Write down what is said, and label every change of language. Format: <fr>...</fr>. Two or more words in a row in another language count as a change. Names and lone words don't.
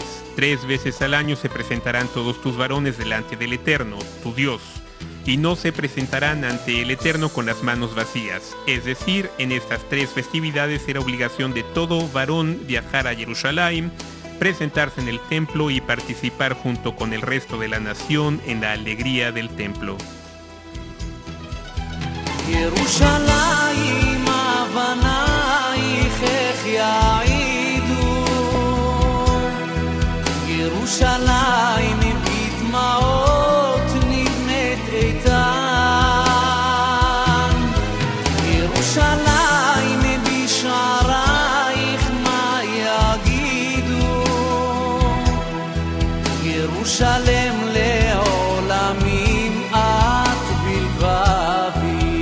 <es>3 veces al año se presentarán todos tus varones delante del Eterno, tu Dios, y no se presentarán ante el Eterno con las manos vacías. Es decir, en estas 3 festividades era obligación de todo varón viajar a Jerusalén, presentarse en el templo y participar junto con el resto de la nación en la alegría del templo.</es> <he>ירושלים אבנייך איך יעידו ירושלים עם בדמעות נבנית איתן ירושלים בשערייך מה יגידו ירושלם לעולמים את בלבבי</he>